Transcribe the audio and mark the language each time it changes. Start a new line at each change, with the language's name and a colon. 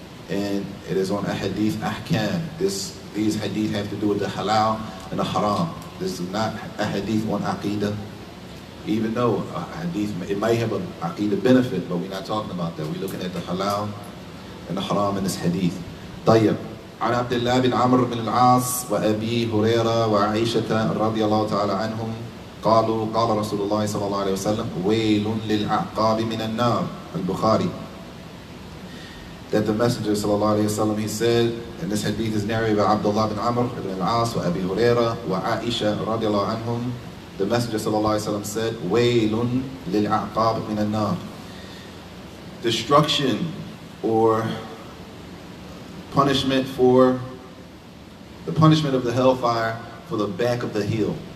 English: And it is on hadith Al-Ahkam. These hadith have to do with the halal and the haram. This is not a hadith on aqidah. Even though a hadith, it might have an aqidah benefit, but we're not talking about that. We're looking at the halal and the haram in this hadith.
Arabic: طيب. عن عبد الله بن عمرو بن العاص وأبي هريرة وعائشة رضي الله تعالى عنهم قالوا قال رسول الله صلى الله عليه وسلم ويل للأعقاب من النار.
English: Al-Bukhari. That the Messenger sallallahu alayhi wa sallam, he said, and this hadith is narrated by Abdullah bin Amr ibn al-As wa Abi Hurairah wa Aisha radiallahu anhum. The Messenger sallallahu alayhi wa sallam said,
Arabic: وَيْلٌ لِلْأَعْقَابِ مِنَ النَّارِ.
English: Destruction or punishment for the punishment of the hellfire for the back of the heel.